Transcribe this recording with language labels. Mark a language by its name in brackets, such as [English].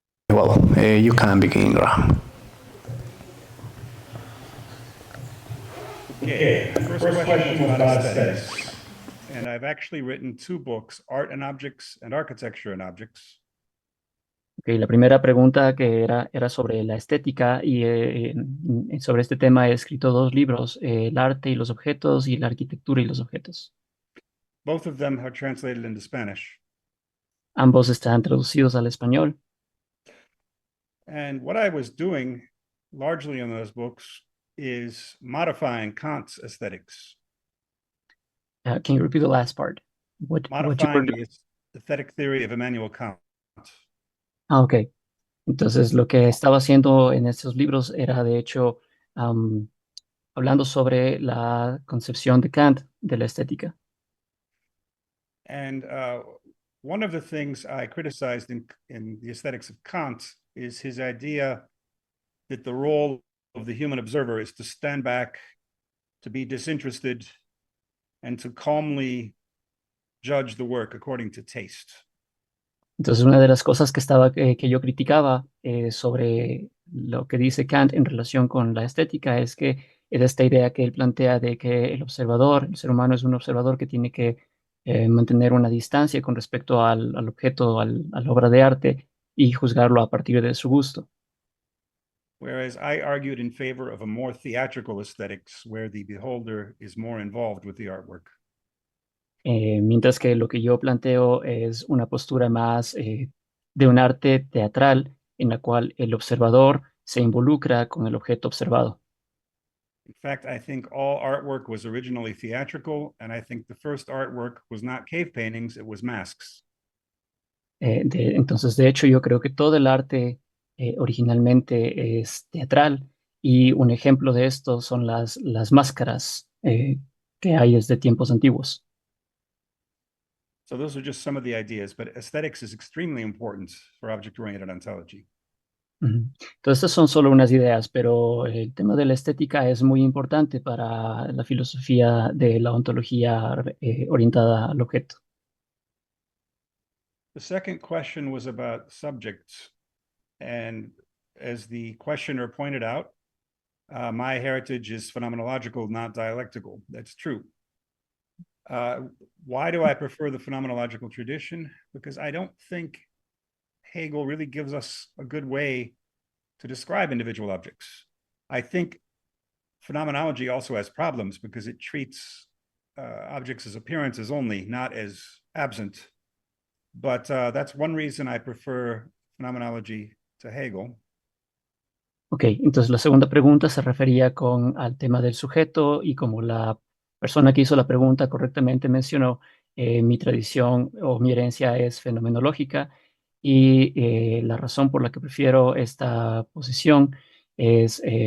[English] Well, you can begin, Graham. Okay, first question was about aesthetics. And I've actually written 2 books, Art and Objects and Architecture and Objects. [Spanish] Okay, la primera pregunta que era sobre la estética y sobre este tema he escrito 2 libros, El arte y los objetos y la arquitectura y los objetos. [English] Both of them are translated into Spanish. [Spanish] Ambos están traducidos al español. [English] And what I was doing largely in those books is modifying Kant's aesthetics. Can you repeat the last part? What you were Modifying doing? the aesthetic theory of Immanuel Kant. Ok. [Spanish] Entonces, lo que estaba haciendo en estos libros era, de hecho, hablando sobre la concepción de Kant de la estética. [English] And one of the things I criticized in the aesthetics of Kant is his idea that the role of the human observer is to stand back, to be disinterested, and to calmly judge the work according to taste. [Spanish] Entonces, una de las cosas que yo criticaba sobre lo que dice Kant en relación con la estética es que es esta idea que él plantea de que el observador, el ser humano es un observador que tiene que mantener una distancia con respecto al objeto, a la obra de arte y juzgarlo a partir de su gusto. [English] Whereas I argued in favor of a more theatrical aesthetics where the beholder is more involved with the artwork. [Spanish] Mientras que lo que yo planteo es una postura más de un arte teatral en la cual el observador se involucra con el objeto observado. [English] In fact, I think all artwork was originally theatrical, and I think the first artwork was not cave paintings, it was masks. [Spanish] Entonces, de hecho, yo creo que todo el arte originalmente es teatral y un ejemplo de esto son las máscaras que hay desde tiempos antiguos. [English] So those are just some of the ideas, but aesthetics is extremely important for object-oriented ontology. [Spanish] Entonces, estas son solo unas ideas, pero el tema de la estética es muy importante para la filosofía de la ontología orientada al objeto. [English] The second question was about subjects. And as the questioner pointed out, my heritage is phenomenological, not dialectical. That's true. Why do I prefer the phenomenological tradition? Because I don't think Hegel really gives us a good way to describe individual objects. I think phenomenology also has problems because it treats objects as appearances only, not as absent. But that's one reason I prefer phenomenology to Hegel. [Spanish] Ok, entonces la segunda pregunta se refería al tema del sujeto y como la persona que hizo la pregunta correctamente mencionó, mi tradición o mi herencia es fenomenológica y la razón por la que prefiero esta posición es